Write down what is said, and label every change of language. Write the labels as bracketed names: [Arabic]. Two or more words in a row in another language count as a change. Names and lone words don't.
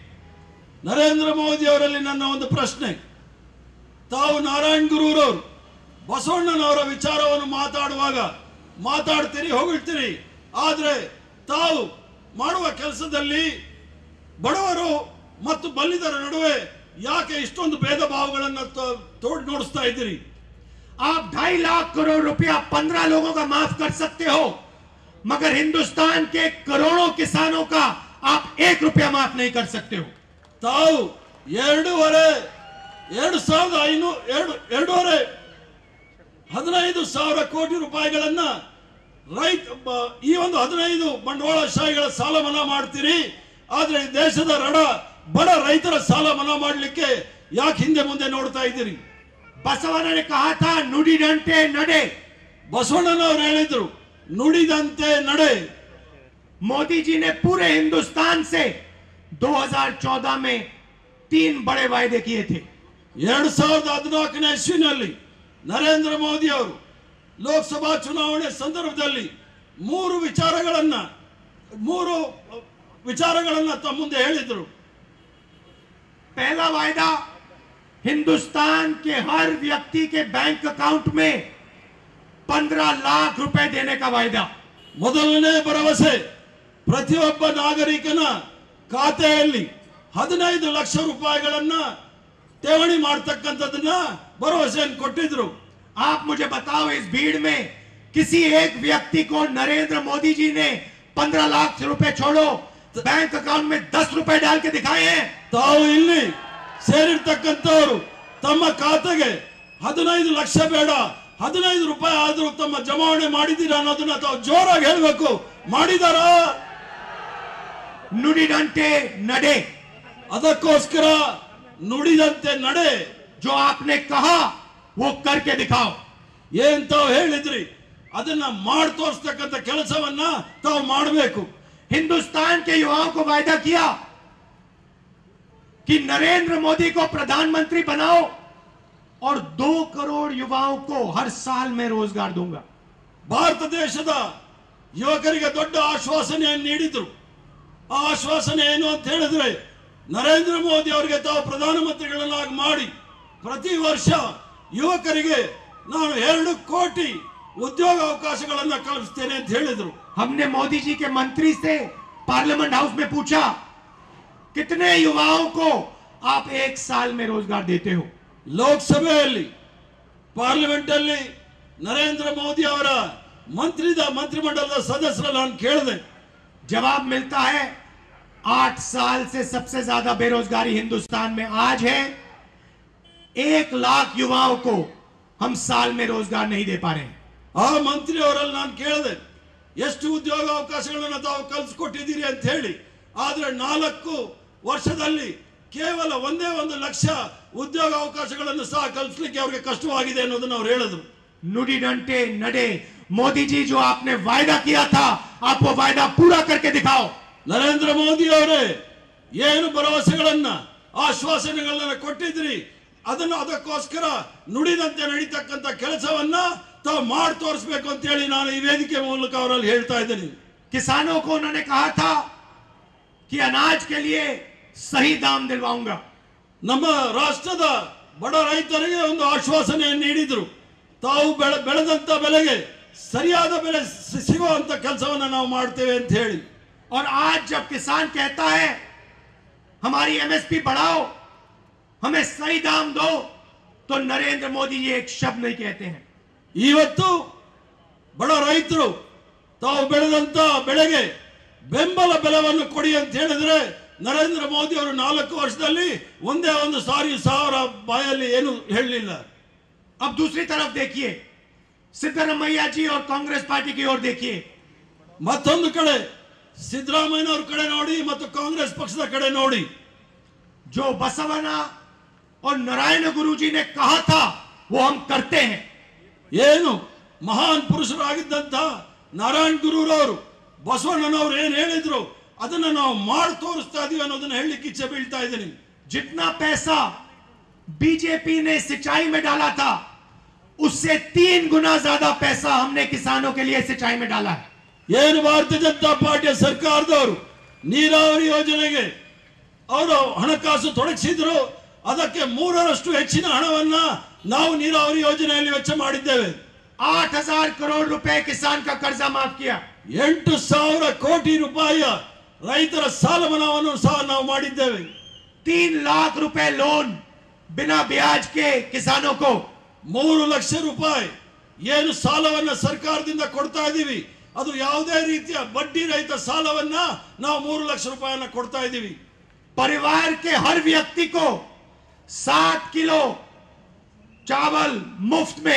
[Kannada] ನರೇಂದ್ರ ಮೋದಿ ಅವರಲ್ಲಿ ನನ್ನ ಒಂದು ಪ್ರಶ್ನೆ, ತಾವು ನಾರಾಯಣ್ ಗುರುರವರು ಬಸವಣ್ಣನವರ ವಿಚಾರವನ್ನು ಮಾತಾಡುವಾಗ ಮಾತಾಡ್ತೀರಿ, ಹೊಗಳ್ತೀರಿ, ಆದ್ರೆ ತಾವು ಮಾಡುವ ಕೆಲಸದಲ್ಲಿ ಬಡವರು ಮತ್ತು ಬಲ್ಲಿದರ ನಡುವೆ ಯಾಕೆ ಇಷ್ಟೊಂದು ಭೇದ ಭಾವಗಳನ್ನು ತೋಡಿ ನೋಡಿಸ್ತಾ ಇದ್ದೀರಿ? [Hindi] आप 2.5 लाख करोड़ रुपया 15 लोगों का माफ कर सकते हो, मगर हिंदुस्तान के करोड़ों किसानों का आप 1 रुपया माफ नहीं कर सकते हो. [Kannada] ತಾವು 2,500 ಕೋಟಿ ರೂಪಾಯಿಗಳನ್ನ ಈ ಒಂದು 15 ಬಂಡವಾಳಶಾಹಿಗಳ ಸಾಲ ಮನ್ನಾ ಮಾಡ್ತೀರಿ, ಆದ್ರೆ ಈ ದೇಶದ ಬಡ ರೈತರ ಸಾಲ ಮನ್ನಾ ಮಾಡಲಿಕ್ಕೆ ಯಾಕೆ ಹಿಂದೆ ಮುಂದೆ ನೋಡ್ತಾ ಇದ್ದೀರಿ? [Hindi] बसवना ने कहा था [Kannada] ನುಡಿದಂತೆ ನಡೆ. ಬಸವಣ್ಣನವರು ಹೇಳಿದ್ರು ನುಡಿದಂತೆ ನಡೆ. [Hindi] मोदी जी ने पूरे हिंदुस्तान से 2014 में 3 बड़े वायदे किए थे. [Kannada] 2014ನೇ ಇಸ್ವಿನಲ್ಲಿ ನರೇಂದ್ರ ಮೋದಿ ಅವರು ಲೋಕಸಭಾ ಚುನಾವಣೆ ಸಂದರ್ಭದಲ್ಲಿ 3 ವಿಚಾರಗಳನ್ನ ತಮ್ಮ ಮುಂದೆ ಹೇಳಿದ್ರು. [Hindi] पहला वायदा हिंदुस्तान के हर व्यक्ति के [English] bank account [Hindi] में 15 लाख रुपए देने का वायदा. [Kannada] ಮೊದಲನೇ ಭರವಸೆ ಪ್ರತಿಯೊಬ್ಬ ನಾಗರಿಕನ ಖಾತೆಯಲ್ಲಿ 15 ಲಕ್ಷ ರೂಪಾಯಿಗಳನ್ನ ಠೇವಣಿ ಮಾಡತಕ್ಕಂಥದನ್ನ ಭರವಸೆಯನ್ನು ಕೊಟ್ಟಿದ್ರು. [Hindi] आप मुझे बताओ, इस भीड़ में किसी एक व्यक्ति को नरेंद्र मोदी जी ने 15 लाख रुपए छोड़ो [English] bank account [Hindi] में 10 रुपए डाल के दिखाए हैं? [Kannada] ತಾವು ಇಲ್ಲಿ ಸೇರಿರ್ತಕ್ಕಂಥವರು ತಮ್ಮ ಖಾತೆಗೆ 15 ಲಕ್ಷ ಬೇಡ 15 ರೂಪಾಯಿ ಆದ್ರೂ ತಮ್ಮ ಜಮಾವಣೆ ಮಾಡಿದ್ದೀರಾ ಅನ್ನೋದನ್ನ ತಾವು ಜೋರಾಗಿ ಹೇಳಬೇಕು. ಮಾಡಿದಾರಾ? ನುಡಿದಂತೆ ನಡೆ, ಅದಕ್ಕೋಸ್ಕರ ನುಡಿದಂತೆ ನಡೆ. [Hindi] जो आपने कहा वो करके दिखाओ. [Kannada] ಏನ್ ತಾವು ಹೇಳಿದ್ರಿ ಅದನ್ನ ಮಾಡಿ ತೋರಿಸ್ತಕ್ಕಂಥ ಕೆಲಸವನ್ನ ತಾವು ಮಾಡಬೇಕು. [Hindi] हिंदुस्तान के युवाओं को वायदा किया कि नरेंद्र मोदी को प्रधानमंत्री बनाओ और 2 करोड़ युवाओं को हर साल में रोजगार दूंगा. [Kannada] ಭಾರತ ದೇಶದ ಯುವಕರಿಗೆ ದೊಡ್ಡ ಆಶ್ವಾಸನೆಯನ್ನು ನೀಡಿದ್ರು. ಆ ಆಶ್ವಾಸನೆ ಏನು ಅಂತ ಹೇಳಿದ್ರೆ, ನರೇಂದ್ರ ಮೋದಿ ಅವರಿಗೆ ತಾವು ಪ್ರಧಾನಮಂತ್ರಿಗಳನ್ನಾಗಿ ಮಾಡಿ ಪ್ರತಿ ವರ್ಷ ಯುವಕರಿಗೆ ನಾನು 2 ಕೋಟಿ ಉದ್ಯೋಗ ಅವಕಾಶಗಳನ್ನ ಕಲ್ಪಿಸ್ತೇನೆ ಅಂತ ಹೇಳಿದ್ರು. [Hindi] हमने मोदी जी के मंत्री से पार्लियामेंट हाउस में पूछा, कितने युवाओं को आप 1 साल में रोजगार देते हो? [Kannada] ಲೋಕಸಭೆಯಲ್ಲಿ ಪಾರ್ಲಿಮೆಂಟ್ ಅಲ್ಲಿ ನರೇಂದ್ರ ಮೋದಿ ಅವರ ಮಂತ್ರಿಮಂಡಲದ ಸದಸ್ಯರ ನಾನು ಕೇಳಿದೆ. [Hindi] जवाब मिलता है 8 साल से सबसे ज्यादा बेरोजगारी हिंदुस्तान में आज है. 1 लाख युवाओं को हम साल में रोजगार नहीं दे पा रहे हैं. [Kannada] ಆ ಮಂತ್ರಿ ಅವರಲ್ಲಿ ನಾನು ಕೇಳಿದೆ, ಎಷ್ಟು ಉದ್ಯೋಗ ಅವಕಾಶಗಳನ್ನು ತಾವು ಕಲ್ಪಿಸಿಕೊಟ್ಟಿದ್ದೀರಿ ಅಂತ ಹೇಳಿ. ಆದ್ರೆ 4 ವರ್ಷದಲ್ಲಿ ಕೇವಲ 1 ಲಕ್ಷ ಉದ್ಯೋಗ ಅವಕಾಶಗಳನ್ನು ಸಹ ಕಲ್ಪಿಸಲಿಕ್ಕೆ ಅವರಿಗೆ ಕಷ್ಟವಾಗಿದೆ ಅನ್ನೋದನ್ನ ಅವ್ರು ಹೇಳಿದ್ರು. ನುಡಿದಂತೆ ನಡೆ, [Hindi] मोदी जी जो आपने वायदा किया था आप वो वायदा पूरा करके दिखाओ. [Kannada] ನರೇಂದ್ರ ಮೋದಿ ಅವರೇ, ಏನು ಭರವಸೆಗಳನ್ನ ಆಶ್ವಾಸನೆಗಳನ್ನ ಕೊಟ್ಟಿದ್ರಿ ಅದಕ್ಕೋಸ್ಕರ ನುಡಿದಂತೆ ನಡೀತಕ್ಕಂಥ ಕೆಲಸವನ್ನ ತಾವು ಮಾಡಿ ತೋರಿಸಬೇಕು ಅಂತ ಹೇಳಿ ನಾನು ಈ ವೇದಿಕೆ ಮೂಲಕ ಅವರಲ್ಲಿ ಹೇಳ್ತಾ ಇದ್ದೀನಿ. [Hindi] किसानों को उन्होंने कहा था कि अनाज के लिए सही दाम दिलवाऊंगा. [Kannada] ನಮ್ಮ ರಾಷ್ಟ್ರದ ಬಡ ರೈತರಿಗೆ ಒಂದು ಆಶ್ವಾಸನೆಯನ್ನು ನೀಡಿದ್ರು. ತಾವು ಬೆಳೆದಂತ ಬೆಲೆಗೆ ಸರಿಯಾದ ಬೆಲೆ ಸಿಗುವಂತ ಕೆಲಸವನ್ನ ನಾವು ಮಾಡ್ತೇವೆ ಅಂತ ಹೇಳಿ. [Hindi] और आज जब किसान कहता है हमारी एमएसपी बढ़ाओ, हमें सही दाम दो, तो नरेंद्र मोदी ये एक शब्द नहीं कहते हैं. [Kannada] ಇವತ್ತು ಬಡ ರೈತರು ತಾವು ಬೆಳೆದಂತ ಬೆಳೆಗೆ ಬೆಂಬಲ ಬೆಲೆಯನ್ನು ಕೊಡಿ ಅಂತ ಹೇಳಿದ್ರೆ ನರೇಂದ್ರ ಮೋದಿ ಅವರು 4 ವರ್ಷದಲ್ಲಿ ಒಂದೇ ಒಂದು ಸಾವಿರ ಬಾಯಲ್ಲಿ ಏನು ಹೇಳಲಿಲ್ಲ. [Hindi] अब दूसरी तरफ देखिए, सिद्धरामैया जी और कांग्रेस पार्टी की ओर देखिए. [Kannada] ಮತ್ತೊಂದು ಕಡೆ ಸಿದ್ದರಾಮಯ್ಯನವರ ಕಡೆ ನೋಡಿ ಮತ್ತು ಕಾಂಗ್ರೆಸ್ ಪಕ್ಷದ ಕಡೆ ನೋಡಿ. [Hindi] जो बसवना और नारायण गुरुजी ने कहा था वो हम करते हैं. [Kannada] ಏನು ಮಹಾನ್ ಪುರುಷರಾಗಿದ್ದಂತ ನಾರಾಯಣ್ ಗುರುರವರು ಬಸವಣ್ಣನವರು ಏನ್ ಹೇಳಿದ್ರು ಅದನ್ನ ನಾವು ಮಾಡಿ ತೋರಿಸ್ತಾ ಇದೀವಿ ಅನ್ನೋದನ್ನ ಹೇಳಲಿಕ್ಕೆ ಇಚ್ಛೆ ಬೀಳ್ತಾ ಇದ್ದೀನಿ. [Hindi] जितना पैसा बीजेपी ने सिंचाई में डाला था उससे 3 गुना ज्यादा पैसा हमने किसानों के लिए सिंचाई में डाला है. [Kannada] ಏನು ಭಾರತೀಯ ಜನತಾ ಪಾರ್ಟಿಯ ಸರ್ಕಾರದವರು ನೀರಾವರಿ ಯೋಜನೆಗೆ ಅವರು ಹಣಕಾಸು ತೊಡಗಿಸಿದ್ರು, ಅದಕ್ಕೆ 3ರಷ್ಟು ಹೆಚ್ಚಿನ ಹಣವನ್ನ ನಾವು ನೀರಾವರಿ ಯೋಜನೆಯಲ್ಲಿ ವೆಚ್ಚ ಮಾಡಿದ್ದೇವೆ. [Hindi] 8,000 करोड़ रुपए किसान का कर्जा माफ किया. [Kannada] 8,000 ಕೋಟಿ ರೂಪಾಯಿಯ ರೈತರ ಸಾಲ ಮನ್ನಾವನ್ನು ಸಹ ನಾವು ಮಾಡಿದ್ದೇವೆ. [Hindi] 3 लाख रुपए लोन बिना ब्याज के किसानों को. [Kannada] 3 ಲಕ್ಷ ರೂಪಾಯಿ ಏನು ಸಾಲವನ್ನ ಸರ್ಕಾರದಿಂದ ಕೊಡ್ತಾ ಇದೀವಿ, ಅದು ಯಾವುದೇ ರೀತಿಯ ಬಡ್ಡಿ ರಹಿತ ಸಾಲವನ್ನ ನಾವು 3 ಲಕ್ಷ ರೂಪಾಯಿಯನ್ನ ಕೊಡ್ತಾ ಇದೀವಿ. [Hindi] परिवार के हर व्यक्ति को 7 किलो चावल मुफ्त में.